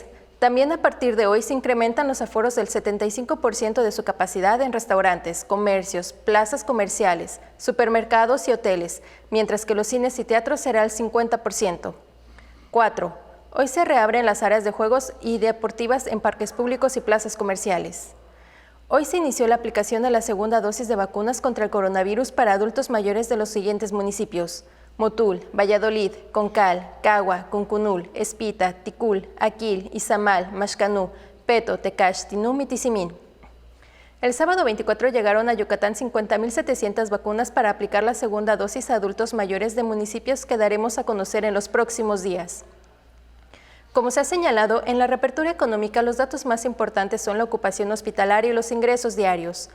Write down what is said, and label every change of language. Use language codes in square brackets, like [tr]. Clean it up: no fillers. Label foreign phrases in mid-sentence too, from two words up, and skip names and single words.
[es] También a partir de hoy se incrementan los aforos del 75% de su capacidad en restaurantes, comercios, plazas comerciales, supermercados y hoteles, mientras que los cines y teatros será el 50%. 4. Hoy se reabren las áreas de juegos y deportivas en parques públicos y plazas comerciales. Hoy se inició la aplicación de la segunda dosis de vacunas contra el coronavirus para adultos mayores de los siguientes municipios: Motul, Valladolid, Concal, Cagua, Cuncunul, Espita, Ticul, Aquil, Izamal, Maxcanú, Peto, Tecash, Tinum y Tizimín. El sábado 24 llegaron a Yucatán 50.700 vacunas para aplicar la segunda dosis a adultos mayores de municipios que daremos a conocer en los próximos días. Como se ha señalado, en la reapertura económica los datos más importantes son la ocupación hospitalaria y los ingresos diarios.